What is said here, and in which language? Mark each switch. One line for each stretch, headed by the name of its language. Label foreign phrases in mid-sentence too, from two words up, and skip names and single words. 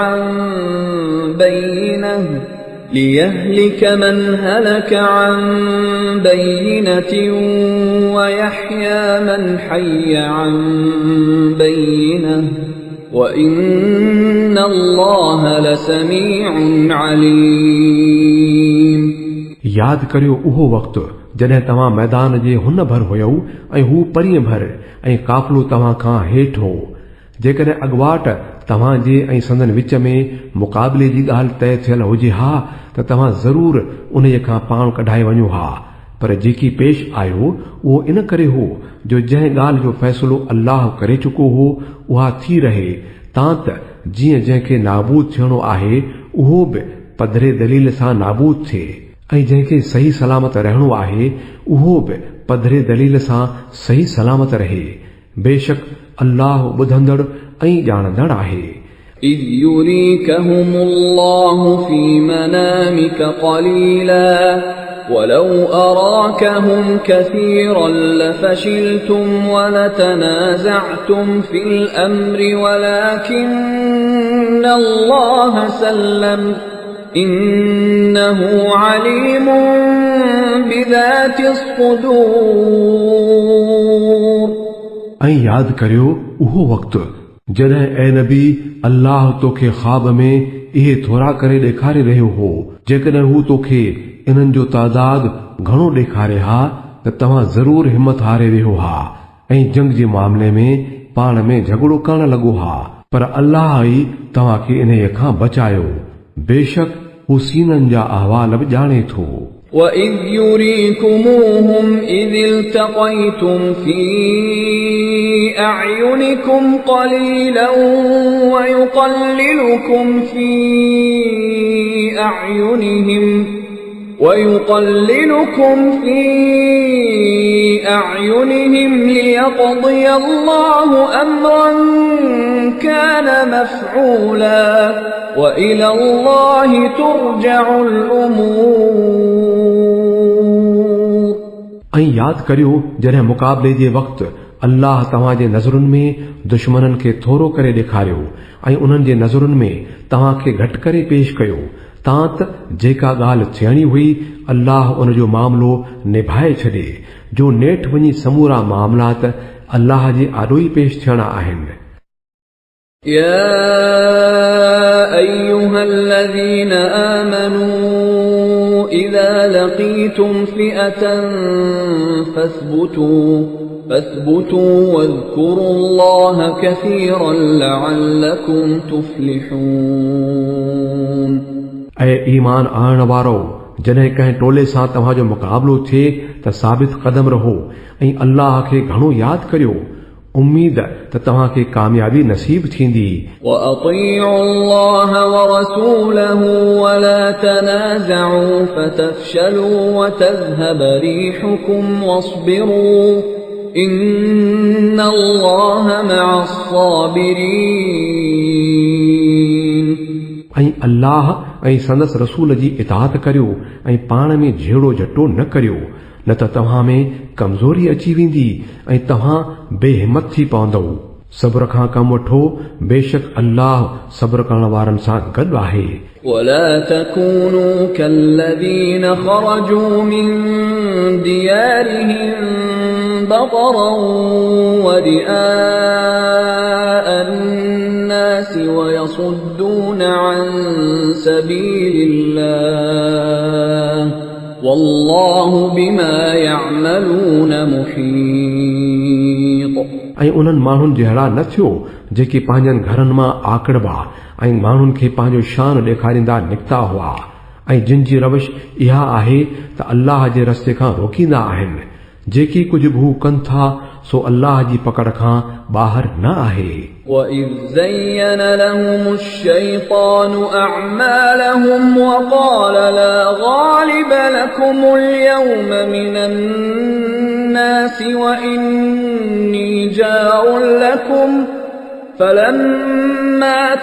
Arabic: عن بينة ويحيى من حي عن بينة وإن الله لسميع عليم.
Sindhi: याद करियो उहो वक़्तु जॾहिं तव्हां मैदान जे हुन भर हुयौ ऐं हू परीअं भर ऐं काफ़िलो तव्हां खां हेठि हो. जेकॾहिं अॻुवाट तव्हां जे ऐं संदन विच में मुक़ाबले जी ॻाल्हि तय थियल हुजे हा त तव्हां ज़रूर उन खां पाण कढाए वञो हा. पर जेकी पेश आयो उहो इन करे हो जो जंहिं ॻाल्हि जो फ़ैसिलो अल्लाह करे चुको हो उहा थी रहे तां त जीअं जंहिंखे नाबूद थियणो आहे उहो बि पधरे दलील सां नाबूद थिए ऐं जंहिंखे सही सलामत रहणो आहे उहो बि पधरे दलील सां सही सलामत रहे. बेशक अल्लाह ॿुधंदड़ ऐं ॼाणंदड़ आहे.
Arabic: إذ يريكهم الله في منامك قليلا ولو أراكهم كثيرا لفشلتم ولتنازعتم في الأمر ولكن الله سلم إنه عليم بذات الصدور.
Sindhi: ऐं यादि करियो उहो वक़्तु जॾहिं ऐ नबी अल्लाह तोखे ख्वाब में इहे थोरा करे ॾेखारे रहियो हो. जेकॾहिं हू तोखे इन्हनि जो तादाद घणो ॾेखारे हा त तव्हां ज़रूर हिमत हारे वियो हा ऐं जंग जे मामले में पाण में झगड़ो करण लॻो हा. पर अल्लाह ई तव्हांखे इन खां बचायो. बेशक हू सीननि जा अहवाल बि ॼाणे थो.
Arabic: وَإِذْ يُرِيكُمُوهُمْ إِذِ الْتَقَيْتُمْ فِي أَعْيُنِكُمْ قَلِيلًا وَيُقَلِّلُكُمْ فِي أَعْيُنِهِمْ لِيَقْضِيَ اللَّهُ أَمْرًا كَانَ مَفْعُولًا وَإِلَى اللَّهِ تُرْجَعُ الْأُمُورُ.
Sindhi: ऐं यादि करियो जॾहिं मुक़ाबले जे वक़्तु अल्लाह तव्हांजे नज़रुनि में दुश्मननि खे थोरो करे ॾेखारियो ऐं उन्हनि जे नज़रुनि में तव्हांखे घटि करे पेश कयो. तां त जेका ॻाल्हि थियणी हुई अल्लाह उन जो मामिलो निभाए छॾे. जो नेठि वञी समूरा मामलात अल्लाह जे आॾो ई पेश थियणा आहिनि.
Arabic: يا أيها الذين آمنوا إذا لقيتم فئة فاثبتوا واذكروا الله كثيرا لعلكم تفلحون.
Sindhi: ऐं ईमान आणण वारो जॾहिं कंहिं टोले सां तव्हांजो मुक़ाबिलो थिए त साबित क़दम रहो ऐं अल्लाह खे घणो यादि करियो, उम्मीद त तव्हांखे कामयाबी नसीब थींदी.
Arabic: وأطيعوا الله ورسوله ولا تنازعوا فتفشلوا وتذهب ريحكم واصبروا إن الله مع الصابرين.
Sindhi: ऐं अल्लाह ऐं संदसि रसूल जी इताअत करियो ऐं पाण में झेड़ो झटो न करियो, न त तव्हां में कमज़ोरी अची वेंदी ऐं तव्हां बेहिमत थी पवंदव. सब्र खां कमु वठो, बेशक अल्लाह सब्र करण वारनि सां गॾु आहे.
Arabic: ولا تكونوا كالذين خرجوا من ديارهم بطرا ورئاء الناس ويصدون عن سبيل الله والله بما يعملون محيط.
Sindhi: ऐं उन्हनि माण्हुनि जहिड़ा न थियो जेके पंहिंजनि घरनि मां आकड़बा ऐं माण्हुनि खे पंहिंजो शान ॾेखारींदा निकिता हुआ ऐं जिन जी रविश इहा आहे त अल्लाह जे रस्ते खां रोकींदा आहिनि. जेकी कुझु बि हू कनि था सो अल्लाह जी पकड़ खां ॿाहिरि न आहे.
Arabic: وَإِذْ زَيَّنَ لَهُمُ الشَّيْطَانُ أَعْمَالَهُمْ وَقَالَ لَا غَالِبَ لَكُمُ الْيَوْمَ مِنَ النَّاسِ وَإِنِّي جَارٌ لَكُمْ فَلَمَّا